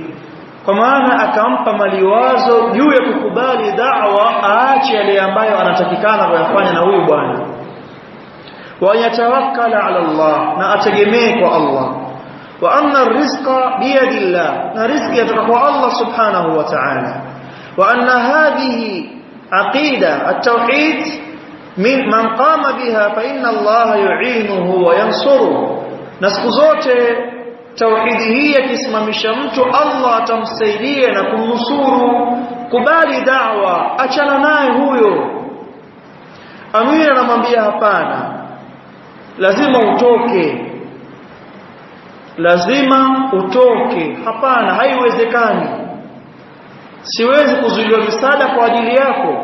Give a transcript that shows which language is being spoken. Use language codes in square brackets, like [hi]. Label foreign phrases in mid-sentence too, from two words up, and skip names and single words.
[sw] Kwa maana akampa maliwazo juu ya kukubali da'wa, aache yale ambayo anatakikana kuyafanya na huyu bwana, [ar] ويتوكل على الله, [sw] na ategemee kwa Allah, [ar] وأن الرزق بيد الله, [sw] na riziki yatoka kwa Allah [ar] سبحانه وتعالى, وأن هذه عقيدة التوحيد من من قام بها فإن الله يعينه وينصره, [sw] na siku zote tauhidi hii akisimamisha mtu Allah atamsaidia na kumnusuru. Kubali da'wa, achana naye huyo. Amiri anamwambia hapana, lazima utoke, lazima utoke, hapana, haiwezekani, siwezi kuzuiliwa misaada kwa ajili yako.